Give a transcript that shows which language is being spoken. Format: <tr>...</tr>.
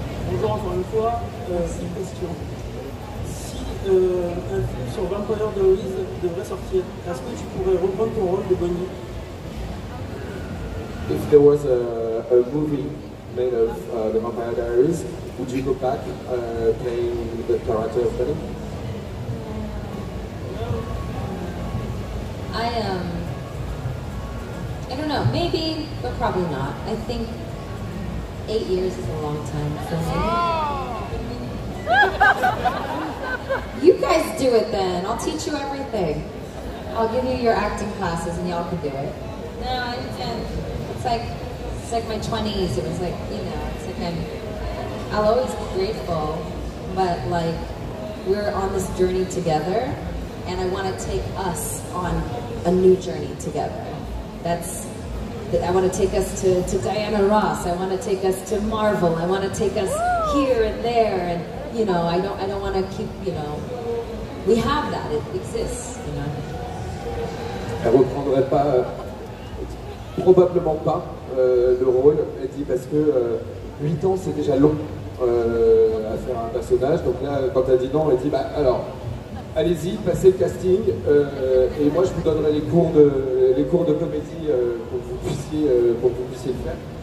<fr>Bonjour encore une fois, c'est une question. Si un film sur Vampire Diaries devrait sortir, est-ce que tu pourrais reprendre ton rôle de Bonnie?</fr> <en>If there was a movie made of the Vampire Diaries, would you go back playing the character of Bonnie? I don't know, maybe, but probably not. I think 8 years is a long time for me. You guys do it then. I'll teach you everything. I'll give you your acting classes and y'all can do it. No, it's like my 20s. It was like, you know, it's like I'll always be grateful, but like we're on this journey together, and I want to take us on a new journey together. I want to take us to Diana Ross. I want to take us to Marvel. I want to take us here and there, and you know, I don't want to keep, you know, we have that, it exists, you know.</en> <fr>Elle reprendrait pas, probablement pas le rôle. Elle dit parce que 8 ans c'est déjà long à faire un personnage. Donc là, quand elle dit non, elle dit bah alors. Allez-y, passez le casting, et moi je vous donnerai les cours de comédie pour que vous puissiez le faire.</fr>